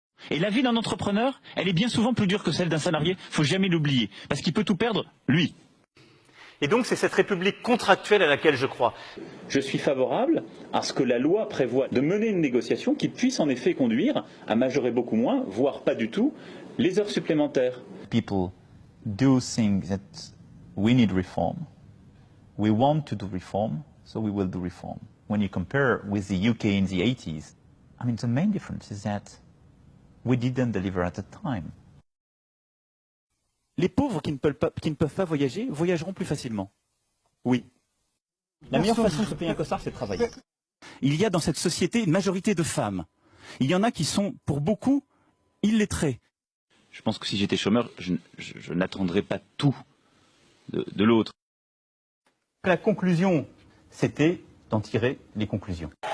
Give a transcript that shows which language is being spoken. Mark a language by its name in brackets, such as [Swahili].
[French] Et la vie d'un entrepreneur, elle est bien souvent plus dure que celle d'un salarié, faut jamais l'oublier, parce qu'il peut tout perdre, lui. Et donc c'est cette république contractuelle à laquelle je crois. Je suis favorable à ce que la loi prévoie de mener une négociation qui puisse en effet conduire à majorer beaucoup moins, voire pas du tout, les heures supplémentaires. [English] People do think that we need reform. We want to do reform, so we will do reform. When you compare with the UK in the 80s, I mean the main difference is that we didn't deliver at the time. [French] Les pauvres qui ne peuvent pas voyager voyageront plus facilement. Oui. La meilleure façon de se payer un costard, c'est de travailler. Il y a dans cette société une majorité de femmes. Il y en a qui sont, pour beaucoup, illettrés. Je pense que si j'étais chômeur, je n'attendrais pas tout de l'autre. La conclusion, c'était d'en tirer les conclusions.